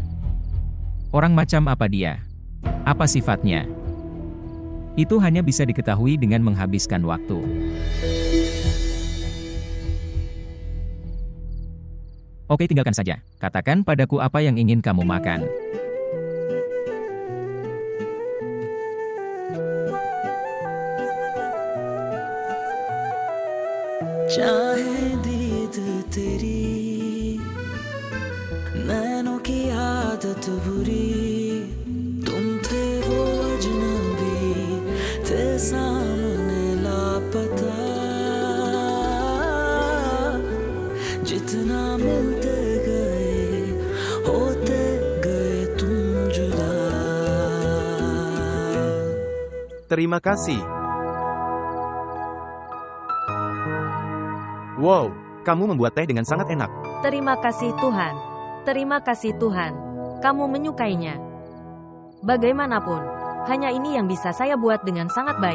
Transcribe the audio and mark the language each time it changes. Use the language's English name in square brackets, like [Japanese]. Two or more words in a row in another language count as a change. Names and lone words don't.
[Indonesian] Orang macam apa dia? Apa sifatnya? Itu hanya bisa diketahui dengan menghabiskan waktu. Oke, tinggalkan saja. Katakan padaku apa yang ingin kamu makan. [Hindi] चाहे दीद तेरी नैनों की आदत बुरी तुम थे वो अजनबी थे सामने लापता जितना मिलते गए होते गए तुम जुदा. [Indonesian] Terima kasih. Wow, kamu membuat teh dengan sangat enak. Terima kasih Tuhan. Terima kasih Tuhan. Kamu menyukainya. Bagaimanapun, hanya ini yang bisa saya buat dengan sangat baik.